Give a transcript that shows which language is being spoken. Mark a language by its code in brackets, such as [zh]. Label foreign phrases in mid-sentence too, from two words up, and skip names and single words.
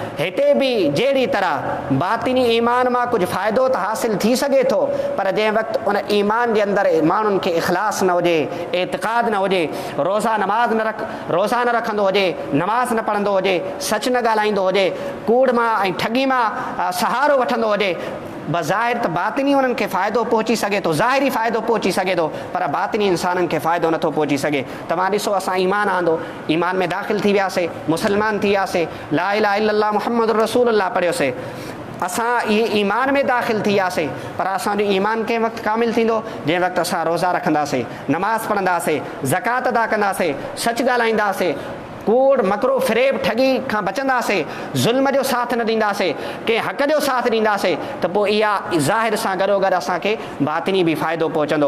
[sd] हिते बि जहिड़ी तरह बातिनी ईमान मां कुझु फ़ाइदो त हासिलु थी सघे थो, पर जंहिं वक़्तु उन ईमान जे अंदरि माण्हुनि खे इख़लास न हुजे, एतिक़ाद न हुजे, रोज़ा न रखंदो हुजे, नमाज़ न पढ़ंदो हुजे, सच न ॻाल्हाईंदो हुजे, कूड़ मां ऐं ठगी मां सहारो वठंदो हुजे, बज़ाहिर त बातिनी उन्हनि खे फ़ाइदो पहुची सघे थो, ज़ाहिरी फ़ाइदो पहुची सघे थो, पर बातिनी इंसाननि खे फ़ाइदो नथो पहुची सघे। तव्हां ॾिसो, असां ईमान आंदो, ईमान में दाख़िल थी वियासीं, मुस्लमान थी वियासीं, [ar] لا إله إلا الله محمد رسول الله [sd] पढ़ियोसीं, असां इहे ईमान में दाख़िल थी वियासीं, पर असांजो ईमान कंहिं वक़्तु कामिल थींदो? जंहिं वक़्तु असां रोज़ा रखंदासीं, नमाज़ पढ़ंदासीं, ज़कात अदा कंदासीं, सच ॻाल्हाईंदासीं, कूड़ मकरो फ़रेब ठगी खां बचंदासीं, ज़ुल्म जो साथ न ॾींदासीं, कंहिं हक़ जो साथ ॾींदासीं, त पोइ इहा ज़ाहिर सां गॾोगॾु असांखे बातिनी बि फ़ाइदो पहुचंदो।